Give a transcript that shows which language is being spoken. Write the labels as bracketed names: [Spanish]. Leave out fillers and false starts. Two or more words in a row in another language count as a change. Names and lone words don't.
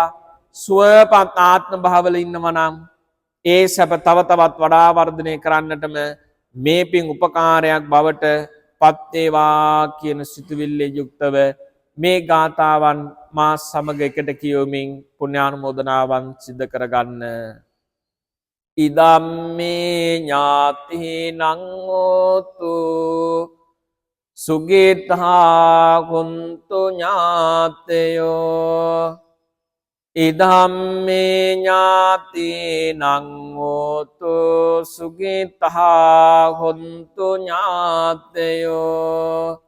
[Sinhala] සුවපත් ආත්ම භාවවල ඉන්නවා නම් ඒ සැප තව තවත් වඩා වර්ධනය කරන්නටම මේ පින් උපකාරයක් බවට පත් වේවා කියන සිතුවිල්ලේ යුක්තව මේ ගාථාවන් මා සමග එකට කියවමින් පුණ්‍යානුමෝදනාවන් සිදු කරගන්න. [Pali] ඉදම්මේ ඥාතිනං හෝතු සුගිතා කුන්තු ඥාතයෝ. ඉදම්මේ ඥාතිනං හෝතු සුගිතා කුන්තු ඥාතයෝ.